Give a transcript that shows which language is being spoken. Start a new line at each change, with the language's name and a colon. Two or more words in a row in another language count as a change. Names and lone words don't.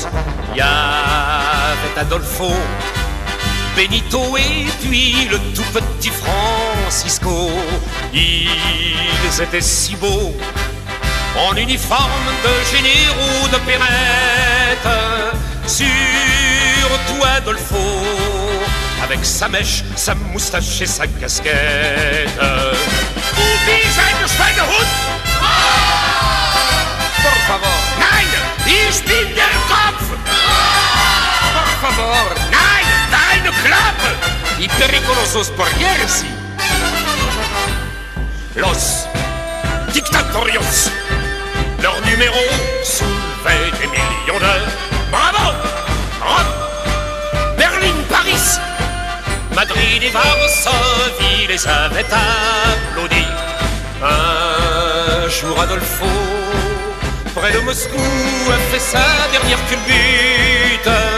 French: Il y avait Adolfo, Benito et puis le tout petit Francisco. Ils étaient si beaux, en uniforme de généraux d'opérette. Surtout Adolfo, avec sa mèche, sa moustache et sa casquette.
German: Wie seid ihr Schweinehund?
Spanish: Por favor.
German: Nein, ich bin der Kopf!
Spanish: Por favor.
German: Nein, deine Klappe!
Spanish: Y pericolosos por Jersey.
French: Los Dictatorios, leur numéro soulevait des millions de... Bravo! Rome, Berlin, Paris, Madrid et Varsovie les avaient applaudis. Un jour Adolfo, près de Moscou, a fait sa dernière culbute.